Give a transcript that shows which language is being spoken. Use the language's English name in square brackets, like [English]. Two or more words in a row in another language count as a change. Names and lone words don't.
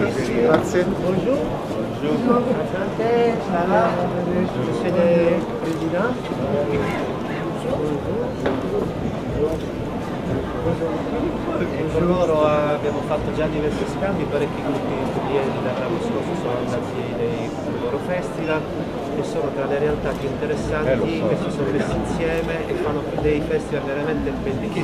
[Italian] Grazie. [French] Bonjour. Bonjour. Enchanté. Ça va? Monsieur le Président. [Italian] Con loro abbiamo fatto già diversi scambi, parecchi gruppi italiani dall'anno scorso sono andati nei loro festival e sono tra le realtà più interessanti che si sono messi insieme e fanno dei festival veramente bellissimi.